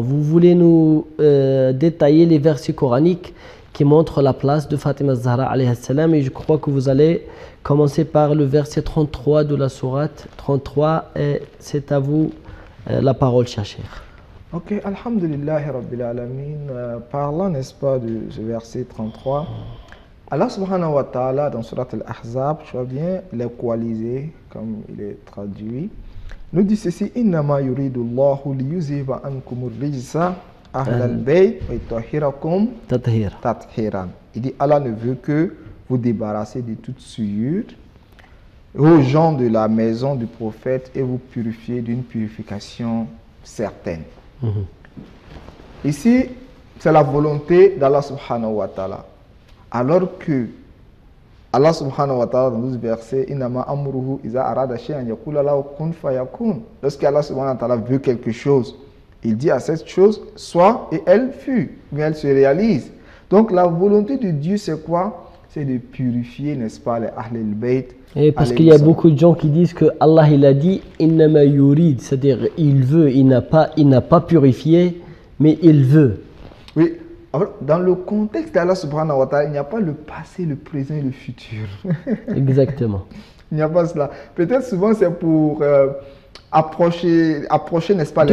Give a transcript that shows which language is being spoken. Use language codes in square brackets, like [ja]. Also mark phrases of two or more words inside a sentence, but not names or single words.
[fr] Vous voulez nous détailler les versets coraniques qui montrent la place de Fatima Zahra [ar] عليه السلام, [fr] et je crois que vous allez commencer par le verset 33 de la sourate 33 et c'est à vous la parole, cher cheikh. [ar] Ok, الحمد لله رب العالمين. [fr] Parlant, n'est-ce pas, de ce verset 33, Allah [ar] سبحانه وتعالى [fr] dans Surat al-Ahzab, tu vois bien, les coalisés, comme il est traduit, nous dit ceci: [ar] إنما يريد الله ليذهب عنكم الرجس أهل البيت ويطهركم تطهيرا. [fr] Il dit Allah ne veut que vous débarrasser de toute souillure aux gens de la maison du prophète et vous purifier d'une purification certaine. Ici, c'est la volonté d'Allah [ar] سبحانه وتعالى. [fr] Alors que Allah [ar] سبحانه وتعالى [fr] dans 12 versets, [ar] إنما أمره إذا أراد شيئا يقول له كن فيكون. [fr] Lorsque Allah [ar] سبحانه وتعالى [fr] veut quelque chose, il dit à cette chose soit et elle fut, mais elle se réalise. Donc la volonté de Dieu, c'est quoi? C'est de purifier, n'est-ce pas, les Ahl al-Bayt. Et parce qu'il y a beaucoup de gens qui disent que Allah il a dit [ar] إنما يريد, [fr] c'est-à-dire il veut, il n'a pas purifié, mais il veut. Oui, alors, dans le contexte d'Allah [ar] سبحانه وتعالى, [fr] il n'y a pas le passé, le présent et le futur. Exactement. Il n'y a pas cela. Peut-être souvent c'est pour approcher, n'est-ce pas,